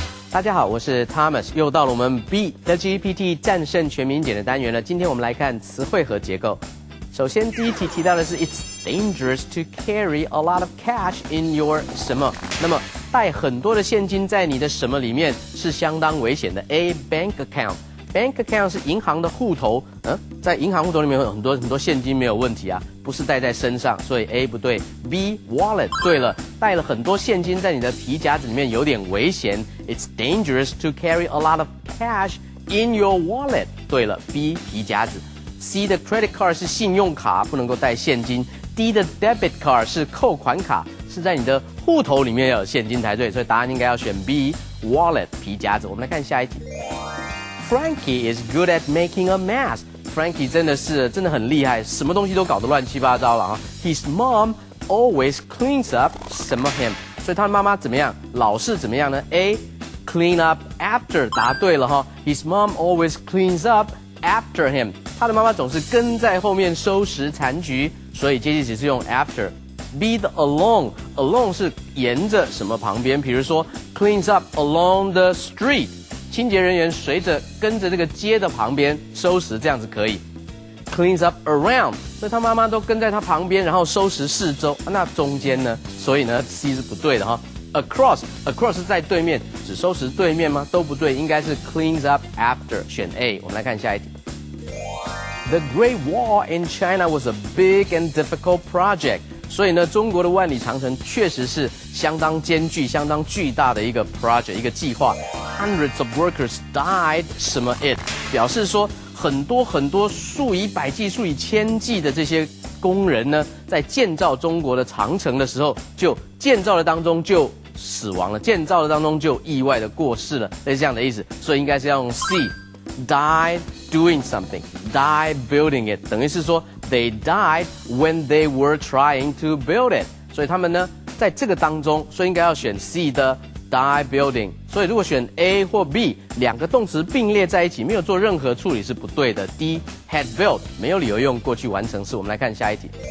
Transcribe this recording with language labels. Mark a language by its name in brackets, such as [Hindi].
[Chinese] 大家好，我是 Thomas， 又到了我们 Beat the GPT 战胜全民检的单元了。今天我们来看词汇和结构。首先第一题提到的是 [English] It's dangerous to carry a lot of cash in your [Chinese] 什么。那么带很多的现金在你的什么里面是相当危险的。 [English] A bank account。 [Chinese] Bank account 是银行的户头，在银行户头里面有很多现金没有问题啊，不是带在身上，所以 A 不对。 B wallet 对了，带了很多现金在你的皮夹子里面有点危险。 [English] It's dangerous to carry a lot of cash in your wallet [Chinese] 对了 [English] ，B [Chinese] 皮夹子。 [English] C 的 credit card [Chinese] 是信用卡，不能够带现金。 D 的 debit card 是扣款卡，是在你的户头里面要有现金才对，所以答案应该要选 B wallet 皮夹子。我们来看下一题。 [English] Frankie is good at making a mess。 [Chinese] Frankie 真的很厉害，什么东西都搞得乱七八糟了啊。 [English] His mom always cleans up [Chinese] 什么 [English] him， [Chinese] 所以他的妈妈怎么样？老是怎么样呢 ？A [English] clean up after [Chinese] 答对了哈。 [English] His mom always cleans up after him， [Chinese] 他的妈妈总是跟在后面收拾残局，所以接句词是用 after。B 的 along 是沿着什么旁边？比如说 [English] cleans up along the street。 [Chinese] 清洁人员跟着这个街的旁边收拾，这样子可以。 [English] Cleans up around， [Chinese] 所以他妈妈都跟在他旁边，然后收拾四周。那中间呢？所以呢 C 是不对的哈。Across 是在对面，只收拾对面吗？都不对，应该是 [English] cleans up after， [Chinese] 选 A。我们来看下一题。 [English] The Great Wall in China was a big and difficult project。 [Chinese] 所以呢，中国的万里长城确实是相当艰巨、相当巨大的一个 project， 一个计划。 Hundreds of workers died 什么 it， 表示说很多数以百计、数以千计的这些工人呢，在建造中国的长城的时候，就建造的当中就死亡了，建造的当中就意外的过世了，类似这样的意思。所以应该是要用 [English] C。Die doing something, die building it， [Chinese] 等于是说 [English] they died when they were trying to build it。 [Chinese] 所以他们呢，在这个当中，所以应该要选 C 的 die building。所以如果选 A 或 B， 两个动词并列在一起，没有做任何处理是不对的。 D had built 没有理由用过去完成式。我们来看下一题。